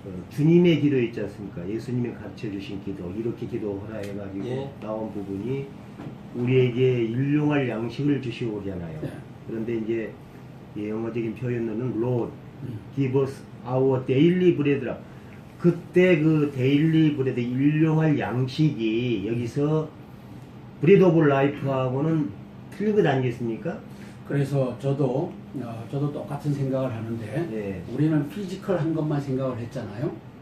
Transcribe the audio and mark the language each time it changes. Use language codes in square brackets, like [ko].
[ko] 주님의 기도 있지 않습니까? 예수님이 가르쳐 주신 기도, 이렇게 기도하라 해가지고 예. 나온 부분이 우리에게 일용할 양식을 주시오잖아요. 네. 그런데 이제 영어적인 표현으로는 [en] Lord, give us our daily bread. [ko] 그때 그 데일리 브레드, 일용할 양식이 여기서 브레드 오브 라이프하고는 틀린 것 아니겠습니까? 그래서 저도 똑같은 생각을 하는데 네. 우리는 피지컬한 것만 생각을 했잖아요.